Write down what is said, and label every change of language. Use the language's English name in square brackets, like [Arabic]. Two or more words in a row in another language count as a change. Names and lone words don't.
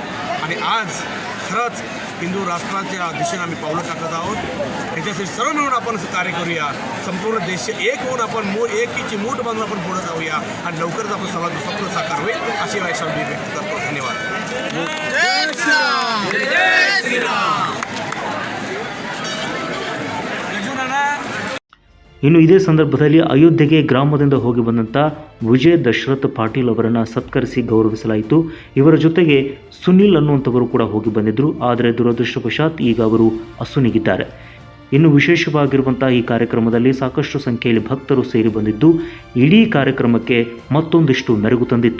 [Marathi] आणि आज खरंच हिंदू राष्ट्राच्या दिशेने आम्ही पावलं टाकत आहोत. ह्याच्यासाठी सर्व मिळून आपण कार्य करूया. संपूर्ण देश एक होऊन आपण एकीची मूठ बांधून आपण पुढे जाऊया आणि लवकरच आपण सर्वांचं स्वप्न साकार होईल अशी आशा मी व्यक्त करतो. धन्यवाद. जय श्रीराम. जय श्रीराम. [Kannada] ಇನ್ನು ಇದೇ ಸಂದರ್ಭದಲ್ಲಿ ಅಯೋಧ್ಯೆಗೆ ಗ್ರಾಮದಿಂದ ಹೋಗಿ ಬಂದಂಥ ವಿಜಯ್ ದಶರಥ್ ಪಾಟೀಲ್ ಅವರನ್ನು ಸತ್ಕರಿಸಿ ಗೌರವಿಸಲಾಯಿತು. ಇವರ ಜೊತೆಗೆ ಸುನಿಲ್ ಅನ್ನುವಂಥವರು ಕೂಡ ಹೋಗಿ ಬಂದಿದ್ದರು. ಆದರೆ ದುರದೃಷ್ಟವಶಾತ್ ಈಗ ಅವರು ಅಸುನೀಗಿದ್ದಾರೆ. ಇನ್ನು ವಿಶೇಷವಾಗಿರುವಂಥ ಈ ಕಾರ್ಯಕ್ರಮದಲ್ಲಿ ಸಾಕಷ್ಟು ಸಂಖ್ಯೆಯಲ್ಲಿ ಭಕ್ತರು ಸೇರಿ ಬಂದಿದ್ದು ಇಡೀ ಕಾರ್ಯಕ್ರಮಕ್ಕೆ ಮತ್ತೊಂದಿಷ್ಟು ಮೆರುಗು ತಂದಿತ್ತು.